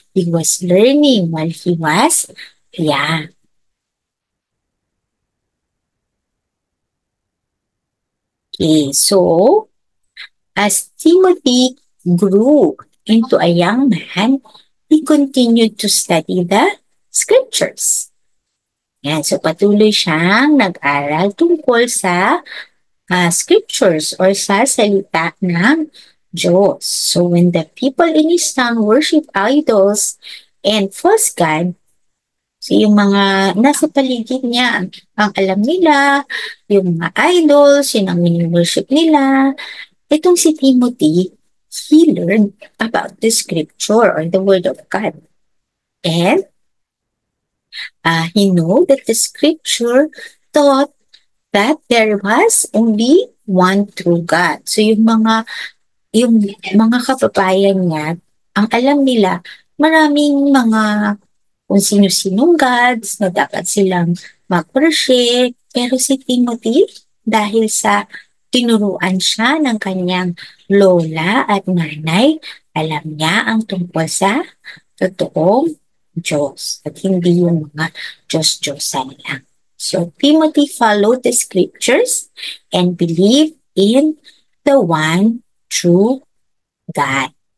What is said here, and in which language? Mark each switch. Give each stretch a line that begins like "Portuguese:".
English: He was learning while he was young. Okay, so as Timothy grew into a young man, he continued to study the scriptures.
Filipino: Yan, so patuloy siyang nag-aral tungkol sa scriptures or sa salita ng Diyos.
English: So when the people in his town worship idols and false god,
Filipino: so yung mga nasa paligid niya, ang alam nila, yung mga idols, yun ang mini-worship nila. Itong si
English: Timothy, he learned about the scripture or the word of God. And he knew that the scripture taught that there was only one true God.
Filipino: So yung mga kababayan niya, ang alam nila, maraming mga kung sino-sinong gods na dapat silang mag-worship. Pero si Timothy, dahil sa tinuruan siya ng kanyang lola at nanay, alam niya ang tungkol sa totoong Diyos at hindi yung mga Diyos-Diyosan lang.
English: So Timothy followed the scriptures and believed in the one true God.